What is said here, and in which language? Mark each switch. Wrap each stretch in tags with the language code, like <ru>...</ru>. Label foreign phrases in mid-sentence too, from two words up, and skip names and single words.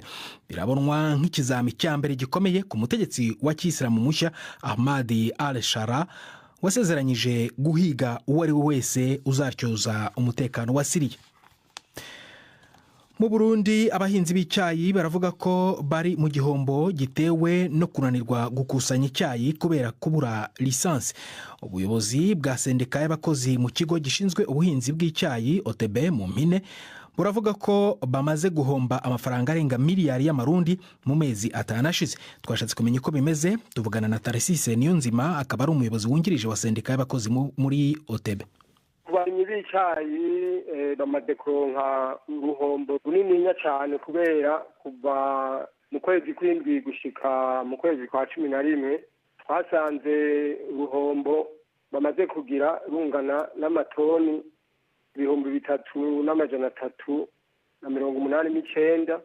<rw>Birabonwa nk'ikizami cya mbere gikomeye ku mutegetsi wa Kiyisilamu mushya Ahmad al-Shara wasezeranyije guhiga uwo ari we wese uzatyoza umutekano wa Syria. Mu Burundi abahinzi b'icyayi baravuga ko bari mu gihombo gitewe no kunanirwa gukusanya icyayi kubera kubura lisansi. Ubuyobozi bwa sendika y'abakozi mu kigo gishinzwe ubuhinzi bw'icyayi OTB mu mpine buravuga ko bamaze guhomba amafaranga arenga miliyari y'amarundi mu mezi 5 ashize. Twashatse kumenya uko bimeze, tuvugana na Tarisise Niyonzima, akaba ari umuyobozi wungirije wa sendika y'abakozi muri OTB.</rw> <rn>Abarimyi b'icyayi bamaze kuronka uruhombo runini cyane kubera kuva mu kwezi kw'indwi gushika mu kwezi kwa 11 twasanze uruhombo bamaze kugira rungana n'amatoni 3,389.</rn>